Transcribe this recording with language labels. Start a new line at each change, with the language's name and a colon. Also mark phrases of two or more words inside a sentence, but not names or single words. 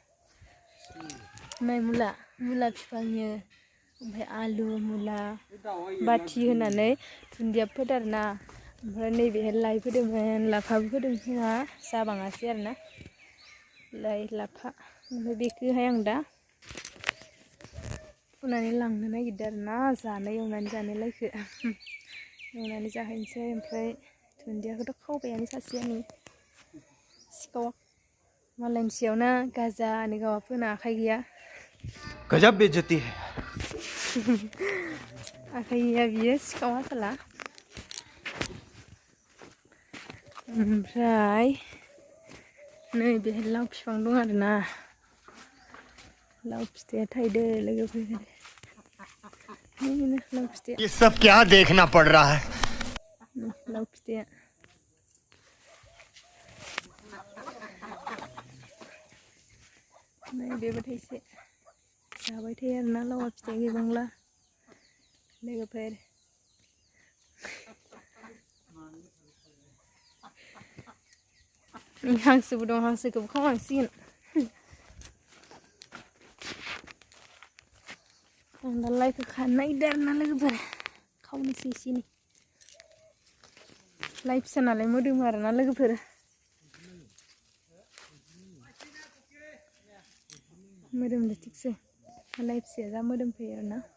Bodo: बिफांनि ओमफ्राय आलु मुला बाथि होनानै दुन्दिया फोदो आरोना ओमफ्राय नैबेहाय लाइ फोदोंमोन लाफाबो फोदों जोंहा जाबाङासै आरोना लाइ लाफा ओमफ्राय बेखौहाय आं दा फुनानै लांनो नागिरदों आरोना एवनानै जानो लाइखो एवनानै जाहैनोसै ओमफ्राय दुन्दियाखौथ' खावबायानो सासेयानो सिखावा मालायनि सायावनो गाजानि गावा फोना आखाइ गैया
Hindi: गजब बेइज्जती है
Bodo: आखाइ गैया बियो सिखाव आसला ओमफ्राय नै बेहाय लाव बिफां दं आरोना लाव फिथाइया थाइदो लोगोफोर लाव फिथाइया
Hindi: ये सब क्या देखना पड़ रहा है
Bodo: लाव फिथाइया नै बेबो थाइसे जाबाय थायो आरोना लावा फिथाइ गैबांला लोगोफोर हांसोबो दं हांसोखौबो खावनांसिगोन आं दा लाइखौ खानो नागिरदों आरोना लोगोफोर खावनोसै एसेनि लाइ फिसा नालाय मोदोमो आरोना लोगोफोर मोदोमदो थिगसे लाइ फिसाया जा मोदोमफैयो आरोना